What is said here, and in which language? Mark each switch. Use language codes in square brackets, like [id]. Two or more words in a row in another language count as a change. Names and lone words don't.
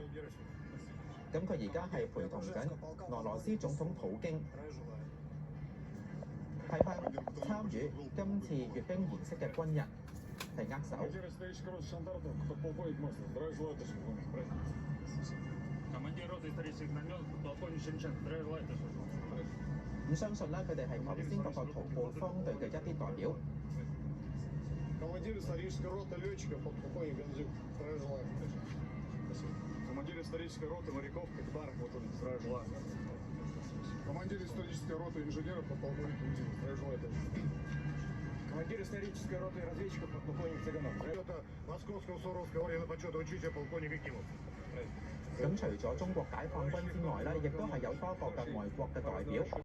[yue] 咁佢而家係陪同緊俄羅斯總統普京，係向參與今次閱兵儀式嘅軍人。係握手。咁相信咧，佢哋係頭先嗰個徒步方隊嘅一啲代表。 [ru] Командир исторической роты разведчиков подполковник Цыганов. Московского Суровского ордена почета учителя полковник Якимов. [yue] 咁除咗中國解放軍之外咧，亦都係有多個嘅外國嘅代表。